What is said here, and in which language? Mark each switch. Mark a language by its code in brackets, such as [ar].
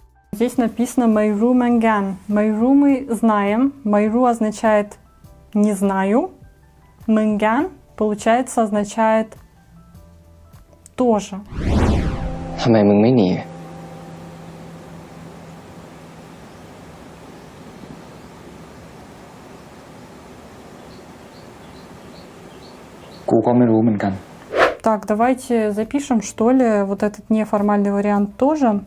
[ru] Здесь написано [th] Майру Мэган. [ru] Майру мы знаем. Майру означает не знаю. Мэган, получается, означает тоже. [th] ทำไมมึงไม่หนี กูก็ไม่รู้เหมือนกัน [ru] Так, давайте запишем, что ли, вот этот неформальный вариант тоже.